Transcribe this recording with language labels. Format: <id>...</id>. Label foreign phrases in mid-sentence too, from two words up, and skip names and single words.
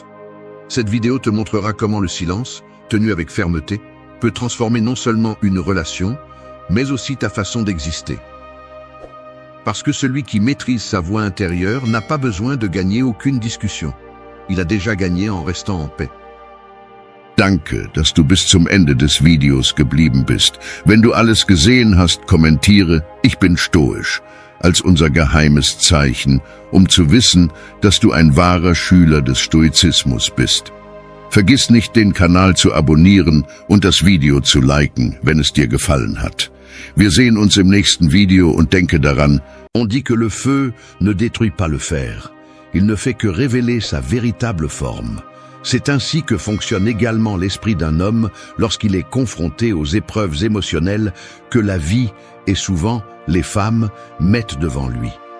<fr>Cette vidéo te montrera comment le silence, tenu avec fermeté, peut transformer non seulement une relation, mais aussi ta façon d'exister. Parce que celui qui maîtrise sa voix intérieure n'a pas besoin de gagner aucune discussion. Il a déjà gagné en restant en paix.</fr> <de>Danke, dass du bis zum Ende des Videos geblieben bist. Wenn du alles gesehen hast, kommentiere, ich bin stoisch, als unser geheimes Zeichen, zu wissen, dass du ein wahrer Schüler des Stoizismus bist. Vergiss nicht, den Kanal zu abonnieren und das Video zu liken, wenn es dir gefallen hat. Wir sehen uns im nächsten Video und denke daran,</de> <fr>on dit que le feu ne détruit pas le fer. Il ne fait que révéler sa véritable forme. C'est ainsi que fonctionne également l'esprit d'un homme lorsqu'il est confronté aux épreuves émotionnelles que la vie et souvent les femmes mettent devant lui.</fr>